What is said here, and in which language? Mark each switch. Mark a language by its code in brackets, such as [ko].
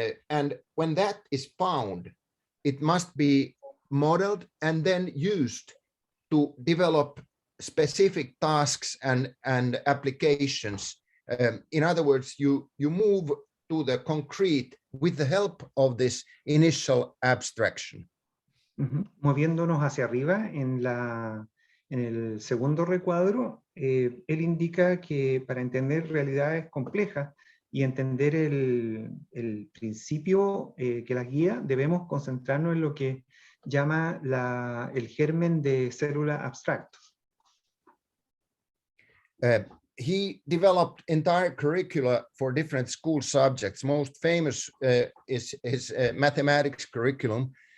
[en] And when that is found, it must be modeled and then used to develop specific tasks and applications. In other words, you move to the concrete with the help of this initial abstraction. [es] Moviéndonos hacia arriba en el segundo recuadro, él indica que para entender realidades complejas y entender el principio que las guía, debemos concentrarnos en lo que llama el germen de célula abstracto. [en] He developed entire curricula for different school subjects. Most famous is his mathematics curriculum.